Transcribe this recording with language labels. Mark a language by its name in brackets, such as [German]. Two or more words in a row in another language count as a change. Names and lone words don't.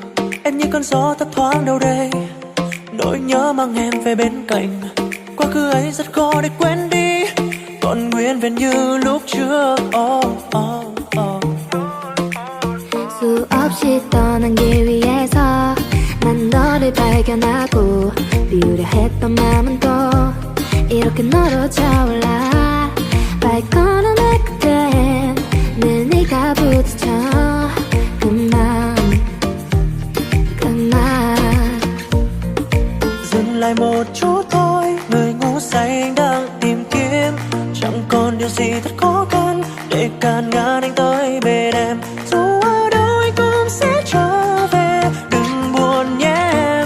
[Vietnamese] Em như cơn gió thấp thoáng đâu đây, nỗi nhớ mang em về bên cạnh. Quá khứ ấy rất khó để quên đi, còn nguyên vẹn như lúc trước. [Korean] 수없이 떠난 길 위에서 난 너를 발견하고 비우려 했던 마음은 또 이렇게 너로 차올라 발걸음 할 그땐 늘 네가 부딪혀 그만 [Vietnamese] Dừng lại một chút thôi, người ngu say anh đang tìm kiếm. Chẳng còn điều gì thật khó khăn để cản ngăn anh tới bên em. Dù ở đâu anh cũng sẽ trở về, đừng buồn nhé em.